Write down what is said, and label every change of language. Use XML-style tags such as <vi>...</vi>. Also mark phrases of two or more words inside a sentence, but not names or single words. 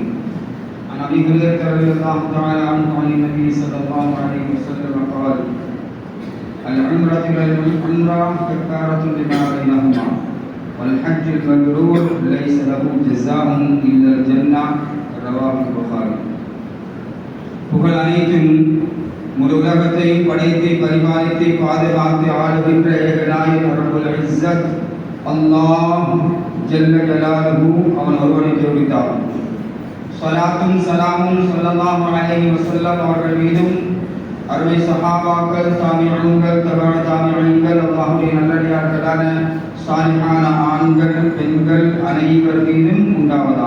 <ar>عن أبي هريرة رضي الله تعالى عنه عن النبي صلى الله عليه وسلم قال: العمرة إلى العمرة كفارة لما بينهما والحج المبرور ليس له جزاء إلا الجنة. رواه البخاري.</ar> <ta>புகழ் அனைத்தும் முழு உலகத்தை படைத்து பரிபாலித்து பாதுகாத்து ஆளுகின்ற ஏகநாயகன்</ta> <ar>رب العزة الله جل جلاله</ar> <ta>அவன் ஒருவனுக்கு உரித்தார். ஸலாத்தும் ஸலாமும்</ta> <ar>صلى الله عليه وسلم</ar> <ta>அவர்கள் மீதும் அருமை சஹாபாக்கள், தாபிஈன்கள், தபஅ தாபிஈன்கள், அல்லாஹ்வுடைய நல்லடியார்களான சாலிஹான ஆண்கள் பெண்கள் அனைவர் மீதும் உண்டாவதாக.</ta>